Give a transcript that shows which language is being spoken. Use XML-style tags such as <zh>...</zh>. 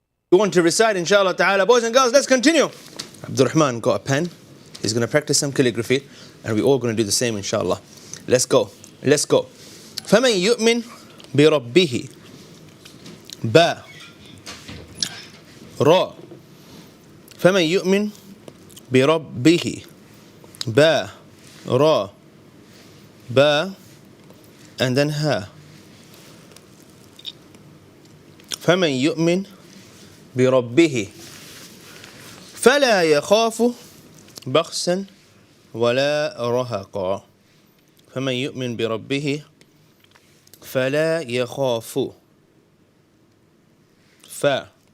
<en>We want to recite, inshallah ta'ala. Boys and girls, let's continue. Abdul Rahman got a pen. He's going to practice some calligraphy. And we're all going to do the same, inshallah. Let's go. Let's go.</en> <ar>فَمَنْ يُؤْمِنْ بِرَبِّهِ با را فَمَنْ يُؤْمِنْ بِرَبِّهِ با را با</ar> <en>and then ha.</en> <ar>فَمَنْ يُؤْمِنْ بِرَبِّهِ فَلَا يَخَافُ بَخْسًا وَلَا رَهَقًا فَمَنْ يُؤْمِنْ بِرَبِّهِ فَلَا يَخَافُ fa</ar>